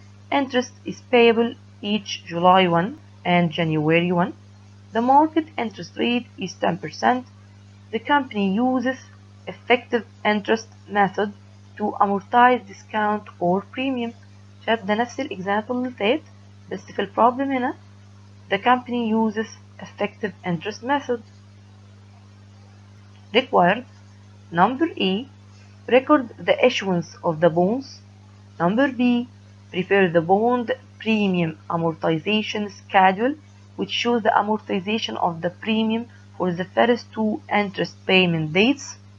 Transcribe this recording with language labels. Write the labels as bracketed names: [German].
[English] Interest is payable each July 1 and January 1. The market interest rate is 10%. The company uses effective interest method to amortize discount or premium. [Arabic] شايف ده نفس الإكزامبل اللي فات بس في البروبلم هنا [English] the company uses effective interest method. Required number A record the issuance of the bonds. Number B prepare the bond premium amortization schedule which shows the amortization of the premium for the first 2 interest payment dates.